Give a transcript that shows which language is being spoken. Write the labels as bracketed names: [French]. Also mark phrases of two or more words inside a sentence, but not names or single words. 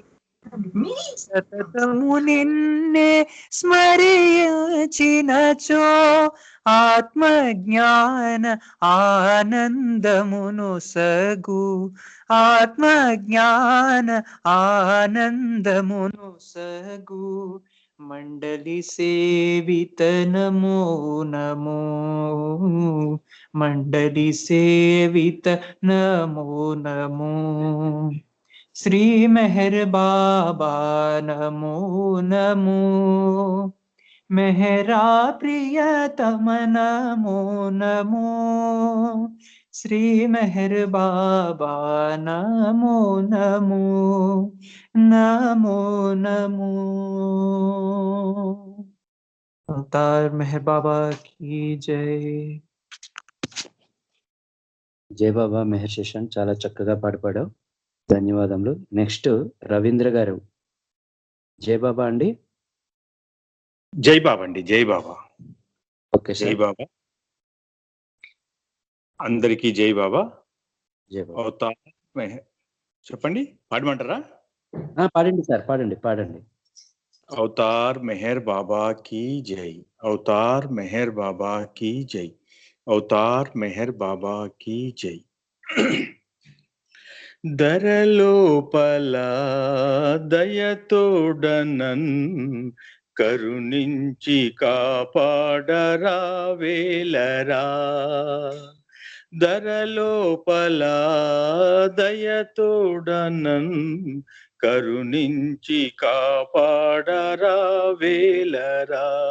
[Telugu] సతతము నిన్నే స్మరించినచో, ఆత్మజ్ఞాన ఆనందమును సగు, ఆత్మజ్ఞాన ఆనందమును సగు, మండలి సేవిత నమో నమో, మండలి సేవిత నమో నమో, [Hindi] श्री मेहर बाबा नमो नमो, मेहरा प्रियतम नमो नमो, श्री मेहर बाबा नमो नमो, नमो नमो। अवतार मेहर बाबा की जय। [Telugu] జై బాబా మెహర్ శశాంక్, చాలా చక్కగా పాడుపాడావు, ధన్యవాదములు. నెక్స్ట్ రవీంద్ర గారు. జై బాబా అండి. జై బాబా అండి. జై బాబా. ఓకే జై సార్. బాబా. అందరికీ జై బాబా. జై బాబా. అవతార్ చెప్పండి, పాడమంటారా? పాడండి సార్, పాడండి పాడండి. [Hindi] అవతార్ మెహర్ బాబా की जय, అవతార్ మెహర్ బాబా की जय, అవతార్ మెహర్ బాబా की जय. [Telugu] దరలోపల దయతోడనన్ కరుణించి కాపాడరావేలరా, దరలోపల దయతోడనన్ కరుణించి కాపాడరా వేలరా.